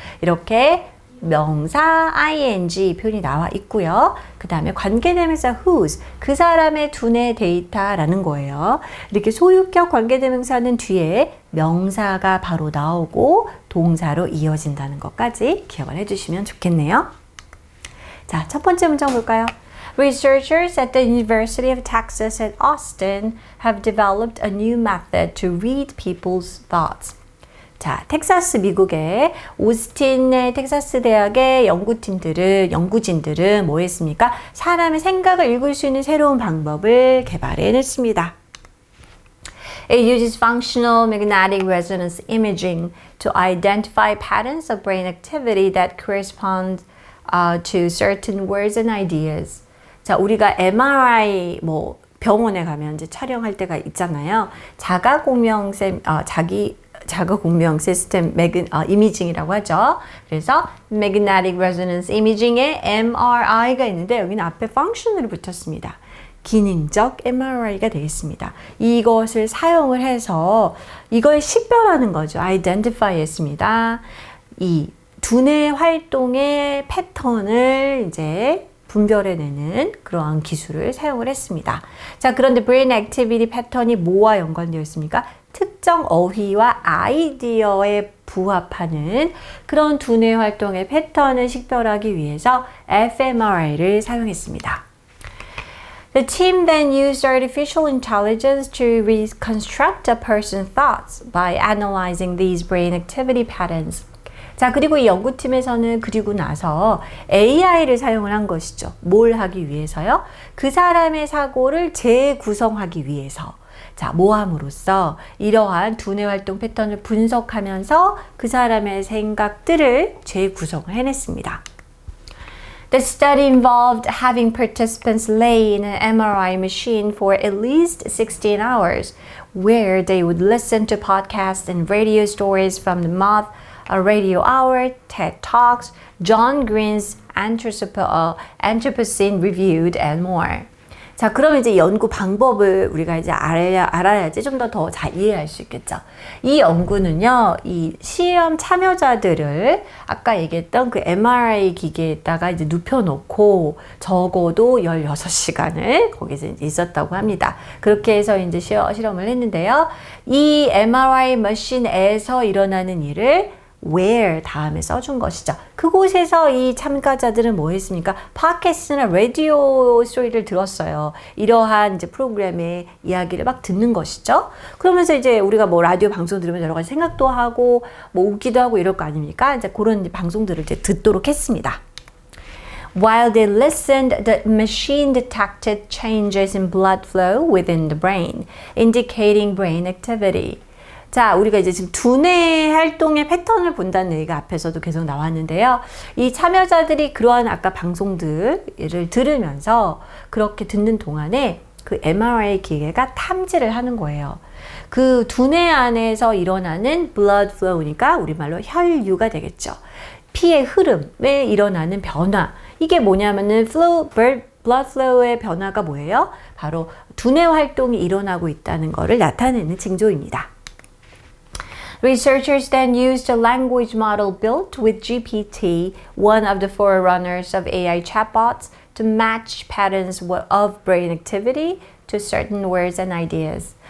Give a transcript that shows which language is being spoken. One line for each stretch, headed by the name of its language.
Korean: 이렇게 명사 ing 표현이 나와 있고요. 그 다음에 관계대명사 whose, 그 사람의 두뇌 데이터라는 거예요. 이렇게 소유격 관계대명사는 뒤에 명사가 바로 나오고 동사로 이어진다는 것까지 기억을 해주시면 좋겠네요. 자, 첫 번째 문장 볼까요?
English: Researchers at the University of Texas at Austin have developed a new method to read people's thoughts.
Korean: 자, 텍사스 미국의 오스틴의 텍사스 대학의 연구진들은 뭐 했습니까? 사람의 생각을 읽을 수 있는 새로운 방법을 개발해냈습니다.
English: It uses functional magnetic resonance imaging to identify patterns of brain activity that correspond to certain words and ideas.
Korean: 자, 우리가 MRI 병원에 가면 이제 촬영할 때가 있잖아요. 자가공명 시스템 이미징이라고 하죠. 그래서 magnetic resonance imaging에 MRI가 있는데 여기는 앞에 function으로 붙었습니다. 기능적 MRI가 되겠습니다. 이것을 사용을 해서 이걸 식별하는 거죠. identify 했습니다. 이 두뇌 활동의 패턴을 이제 분별해내는 그러한 기술을 사용을 했습니다. 자, 그런데 brain activity 패턴이 뭐와 연관되어 있습니까? 특정 어휘와 아이디어에 부합하는 그런 두뇌 활동의 패턴을 식별하기 위해서 fMRI를 사용했습니다.
English: The team then used artificial intelligence to reconstruct a person's thoughts by analyzing these brain activity patterns.
Korean: 자, 그리고 이 연구팀에서는 그리고 나서 AI를 사용을 한 것이죠. 뭘 하기 위해서요? 그 사람의 사고를 재구성하기 위해서. 자, 모함으로써 이러한 두뇌 활동 패턴을 분석하면서 그 사람의 생각들을 재구성을 해냈습니다.
English: The study involved having participants lay in an MRI machine for at least 16 hours, where they would listen to podcasts and radio stories from the Moth Radio Hour, TED Talks, John Green's Anthropocene Reviewed, and more.
Korean: 자, 그러면 이제 연구 방법을 우리가 이제 알아야지 좀 더 잘 이해할 수 있겠죠. 이 연구는요, 이 시험 참여자들을 아까 얘기했던 그 MRI 기계에다가 이제 눕혀놓고 적어도 16시간을 거기서 이제 있었다고 합니다. 그렇게 해서 이제 실험을 했는데요. 이 MRI 머신에서 일어나는 일을 where 다음에 써준 것이죠. 그곳에서 이 참가자들은 뭐 했습니까? 팟캐스트나 라디오 소리를 들었어요. 이러한 이제 프로그램의 이야기를 막 듣는 것이죠. 그러면서 이제 우리가 뭐 라디오 방송 들으면 여러 가지 생각도 하고 뭐 웃기도 하고 이럴 거 아닙니까? 이제 그런 방송들을 이제 듣도록 했습니다.
English: While they listened, the machine detected changes in blood flow within the brain, indicating brain activity.
Korean: 자, 우리가 이제 지금 두뇌 활동의 패턴을 본다는 얘기가 앞에서도 계속 나왔는데요. 이 참여자들이 그러한 아까 방송들을 들으면서 그렇게 듣는 동안에 그 MRI 기계가 탐지를 하는 거예요. 그 두뇌 안에서 일어나는 blood flow니까 우리말로 혈류가 되겠죠. 피의 흐름에 일어나는 변화. 이게 뭐냐면은 blood flow의 변화가 뭐예요? 바로 두뇌 활동이 일어나고 있다는 것을 나타내는 징조입니다.
English: Researchers then used a language model built with GPT, one of the forerunners of AI chatbots, to match patterns of brain activity to certain words and ideas.